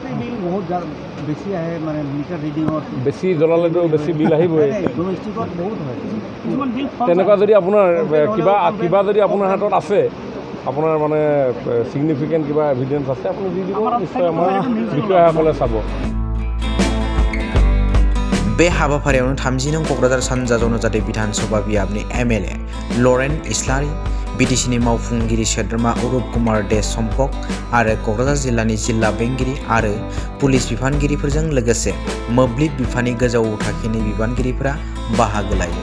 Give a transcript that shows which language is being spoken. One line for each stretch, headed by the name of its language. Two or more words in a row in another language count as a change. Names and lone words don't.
Assamese: বেছি জ্বলালেতো বেছি বিল আহিবই। তেনেকুৱা যদি আপোনাৰ কিবা যদি আপোনাৰ হাতত আছে, আপোনাৰ মানে ছিগনিফিকেণ্ট কিবা এভিডেঞ্চ আছে, আপুনি দি দিব, নিশ্চয় আমাৰ বিষয়াসকলে চাব।
Bodo: बे हाबाफारियावनो 30 नं क'क्राझार सानजा जनजाति विधानसभा बियाबनि MLA लरेन इस्लारि, BTCनि मावफुंगिरि सोद्रोमा अरुप कुमार दे सम्पक आरो क'क्राझार जिल्लानि जिल्ला बेंगिरि आरो पुलिस बिफानगिरिफोरजों लोगोसे मोब्लिब बिफाननि गोजौ थाखोनि बिबानगिरिफोरा बाहागो लायो।